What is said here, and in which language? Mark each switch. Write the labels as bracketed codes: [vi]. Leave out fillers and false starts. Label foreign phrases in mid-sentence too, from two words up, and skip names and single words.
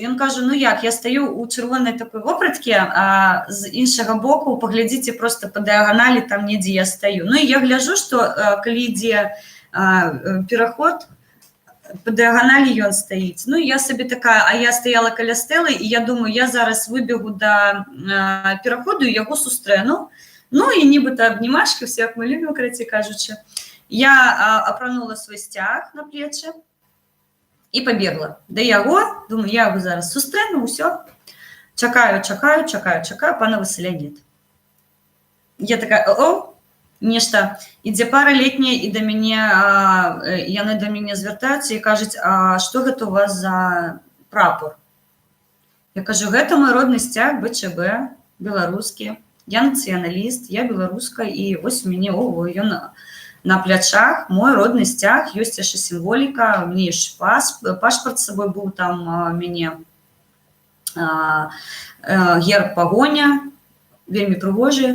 [be] Ён кажа: ну як, я стаю у чырвонай такой вопраткі, а з іншага боку, паглядзіце просто па дыяганалі, там недзе я стаю. Ну і я гляджу, што калі ідзе пераход, по дыяганалі ён стаіць. Ну, я сабе такая, а я стаяла каля стэлы, і я думаю, я зараз выбегу да пераходу і яго сустрэну. [uk] Ну і нібито обнімашки, все як ми любимо, коротше кажучи. Я апранула свій стяг на плечі і побігла до його. Думаю, я його зараз зустріну, все. Чекаю, пана Василя нет. Я така, о, [be] нешта. Ідзе пара летняя, і до мяне, яны до мяне звяртаюцца і кажуць, а што гэта у вас за прапор? Я кажу, гэта мой родны сцяг, БЧБ, беларускі. Я нацыяналіст, я беларуска, і вось у мяне, ён на плячах, мой родны сцяг, ёсць яшчэ сімволіка, у мяне яшчэ пашпарт з сабой быў, там у мяне герб пагоня, вельмі прыгожы.